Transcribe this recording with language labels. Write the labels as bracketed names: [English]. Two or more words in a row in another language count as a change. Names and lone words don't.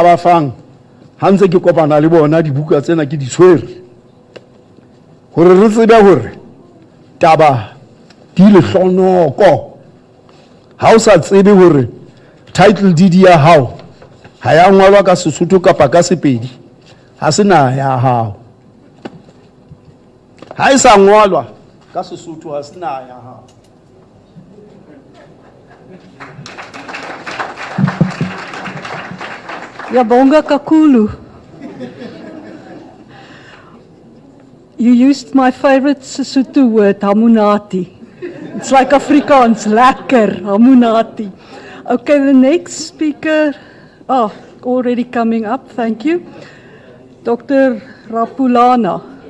[Southern Sotho] ba fang ha ntse ke kopana le bona dibuka tsena ke di tshwere hore re tsebe hore taba di le hlonoko ha o sa tsebe hore [English] title deed [Southern Sotho] ya hao ha ya ngwalwa ka Sesotho kapa ka Sepedi ha se na ya hao ha e sa ngwalwa ka Sesotho ha se na ya hao [Zulu] Yabonga Kakulu. [English] You used my favorite Sesotho word, hamunati. It's like Afrikaans, lekker, hamunati. Okay, the next speaker, already coming up, thank you. Dr. Rapulana.